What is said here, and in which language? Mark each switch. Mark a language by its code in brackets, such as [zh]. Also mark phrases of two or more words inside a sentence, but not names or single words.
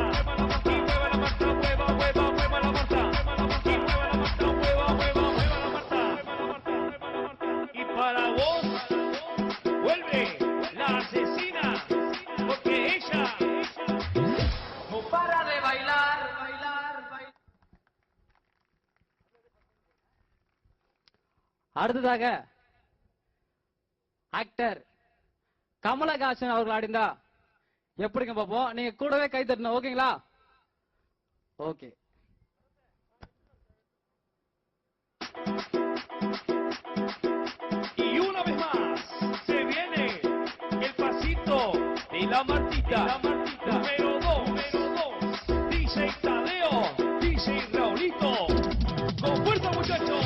[es] Y mueva la Marta, mueva, mueva, mueva la Marta. Y mueva la Marta, mueva, mueva, mueva la Marta. Y para vos vuelve la asesina, porque ella no para de bailar, bailar, bailar. [ta] அடுத்ததாக ஆக்டர் கமலஹாசன் அவர்கள் ஆடிந்தா எப்படிங்க பாப்போம். நீங்க கூடவே கை தட்டணும். ஓகேங்களா? ஓகே. [es] Y una vez más se viene el pasito de la Martita, número 2, DJ Tadeo, DJ Raulito, con fuerza muchachos.